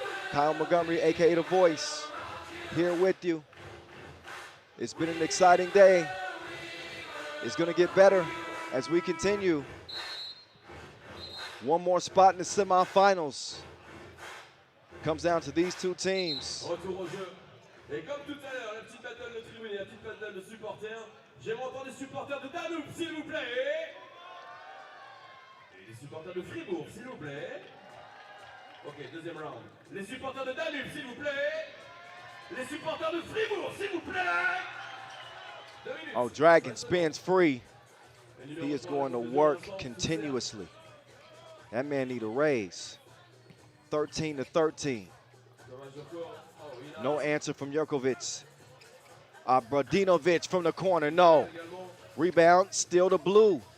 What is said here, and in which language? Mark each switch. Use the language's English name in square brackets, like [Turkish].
[English] Kyle Montgomery, a.k.a. The Voice, here with you. It's been an exciting day. It's going to get better as we continue. One more spot in the semifinals. Comes down to these two teams. [French] Retour au jeu. Et comme tout à l'heure, la petite battle de tribune et la petite battle de supporters. J'aimerais entendre les supporters de Danube, s'il vous plaît. Et les supporters de Fribourg, s'il vous plaît. Ok, deuxième round. Les supporters de Danube, s'il vous plaît. Les supporters de Fribourg, s'il vous plaît. [English] Oh, Dragon spins free. He is going to work continuously. That man need a raise. 13-13. No answer from Jurkovic. Brodinovic from the corner, no. Rebound, still the blue.